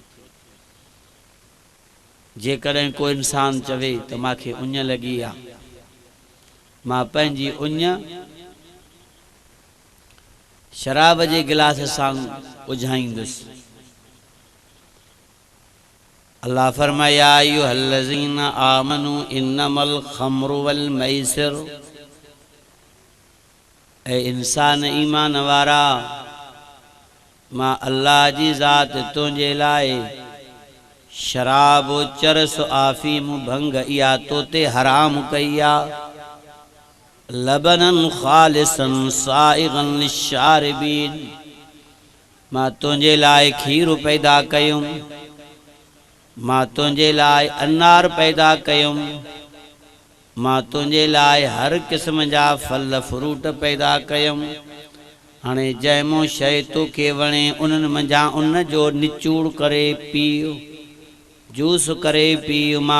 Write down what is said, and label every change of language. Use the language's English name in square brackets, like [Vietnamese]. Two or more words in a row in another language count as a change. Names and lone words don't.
[Sindhi] जे कदें को इंसान चवे तो माखे उञ लगी आ मां पंहिंजी उञ शराब जे गिलास सां उझाईंदुसि अल्लाह फरमाया [Arabic] أيها الذين آمنوا إنما الخمر والميسر [Sindhi] ए इंसान ईमान वारा मां अल्लाह जी ज़ात तुंहिंजे लाइ शराब चरस आफीम भंग इया तोते हराम कईया [Arabic] لبنا خالصا سائغا للشاربين [Sindhi] मां तुंहिंजे लाइ खीर पैदा कयुम मां तुंहिंजे लाइ अनार पैदा कयुम मां तुंहिंजे लाइ हर किस्म जा फल फ्रूट पैदा कयुम हाणे जंहिं शइ तोखे वणे उन्हनि मंझां उन जो निचूड़ करे पीउ जूस करे पीउ मां